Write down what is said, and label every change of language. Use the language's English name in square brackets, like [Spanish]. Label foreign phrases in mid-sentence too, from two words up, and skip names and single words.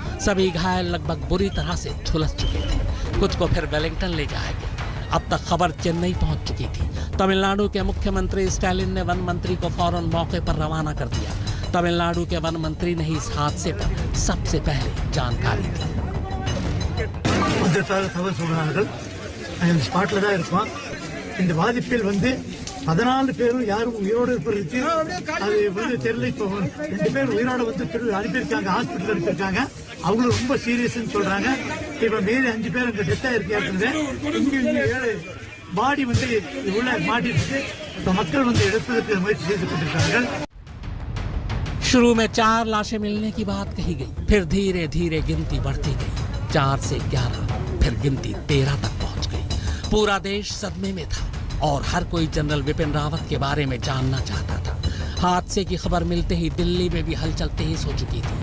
[Hindi] सभी घायल लगभग बुरी तरह से झुलस चुके थे। कुछ को फिर वेलिंगटन ले जाया गया। अब तक खबर चेन्नई पहुंच चुकी थी। तमिलनाडु के मुख्यमंत्री स्टालिन ने वन मंत्री को फौरन मौके पर रवाना कर दिया। तमिलनाडु के वन मंत्री ने इस हादसे पर सबसे पहले जानकारी दी। [Tamil] ஸ்பாட்ல தான் இருப்பான். இந்த பாதிப்பில் 14 பேரும் யாரும் உயிரோடு இருப்பதற்கு அது தெரியல. இப்போ 2 பேர் உயிரோடு அனுப்பியிருக்காங்க, ஹாஸ்பிட்டல் அனுப்பியிருக்காங்க. அவங்களும் ரொம்ப சீரியஸ்ன்னு சொல்றாங்க. இப்ப மீறி 5 பேர் அங்க டெத் ஆயிருக்காங்க. இங்க பாடி உள்ள மாட்டிட்டு இப்ப மக்கள் எடுப்பதற்கு முயற்சி செய்து கொண்டிருக்காங்க। [Hindi] शुरू में 4 लाशें मिलने की बात कही गई, फिर धीरे धीरे गिनती बढ़ती गई। 4 से 11, फिर गिनती 13 तक पहुंच गई। पूरा देश सदमे में था और हर कोई जनरल विपिन रावत के बारे में जानना चाहता था। हादसे की खबर मिलते ही दिल्ली में भी हलचल तेज हो चुकी थी।